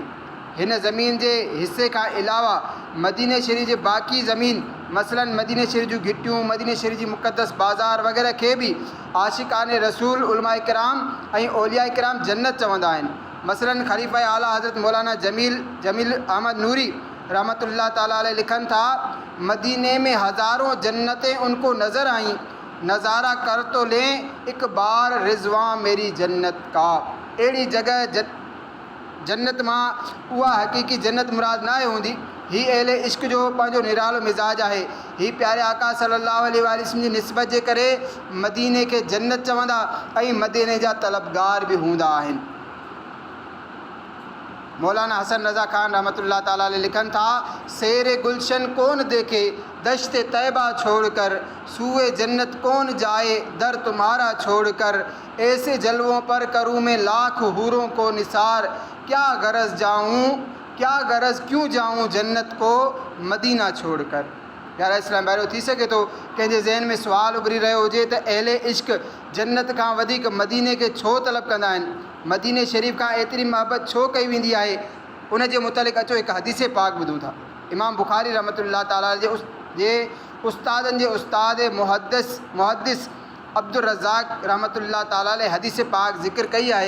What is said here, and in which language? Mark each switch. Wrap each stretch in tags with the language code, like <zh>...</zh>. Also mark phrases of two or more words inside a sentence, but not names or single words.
<sd>हिन ज़मीन जे हिसे खां अलावा मदीने शरीफ़ जे बाक़ी ज़मीन मसलन मदीने शरीफ़ जूं घिटियूं, मदीने शरीफ़ जी मुक़द्दस बाज़ार वग़ैरह खे बि आशिक़ाने रसूल उलमा इकराम ऐं औलिया इकराम जन्नत चवंदा आहिनि। मसलन ख़लीफ़ा आला हज़रत मौलाना जमील अहमद नूरी</sd> <ar>رحمة الله تعالى عليه</ar> <sd>लिखनि था</sd> <ur>مدینے میں ہزاروں جنتیں ان کو نظر آئیں، نظارہ کر تو لیں ایک بار رضواں میری جنت کا.</ur> <sd>अहिड़ी जॻह जन्नत मां उहा हक़ीक़ी जन्नत मुराद न आहे हूंदी। ही अहले इश्क जो पंहिंजो निरालो मिज़ाज आहे। ही प्यारे आका</sd> <ar>صلى الله عليه وسلم</ar> <sd>जी निस्बत जे करे मदीने खे जन्नत चवंदा ऐं मदीने जा तलबगार बि हूंदा आहिनि।</sd> <ur>मौलाना हसन रज़ा खान</ur> <ar>رحمة الله تعالى عليه</ar> <sd>लिखनि था शेर</sd> <ur>گلشن کون دیکھے دشت طیبہ چھوڑ کر، سوئے جنت کون جائے در تمہارا چھوڑ کر، ایسے جلووں پر کروں میں لاکھ حوروں کو نثار، کیا غرض کیوں جاؤں جنت کو مدینہ چھوڑ کر.</ur> <sd>प्यारा इस्लाम भाइरो, थी सघे थो कंहिंजे ज़हन में सुवाल उभरी रहियो हुजे त अहले इश्क जन्नत खां वधीक मदीने खे छो तलब कंदा आहिनि, मदीने शरीफ़ खां एतिरी मोहबत छो कई वेंदी आहे। उन जे मुतलिक़ अचो हिकु हदीस पाक ॿुधूं था। इमाम बुखारी</sd> <ar>رحمة الله تعالى</ar> <sd>जे उस्तादनि जे उस्ताद मुहद्दिस अब्दुल रज़ाक</sd> <ar>رحمة الله تعالى عليه</ar> <sd>हदीस पाक ज़िक्र कई आहे।</sd>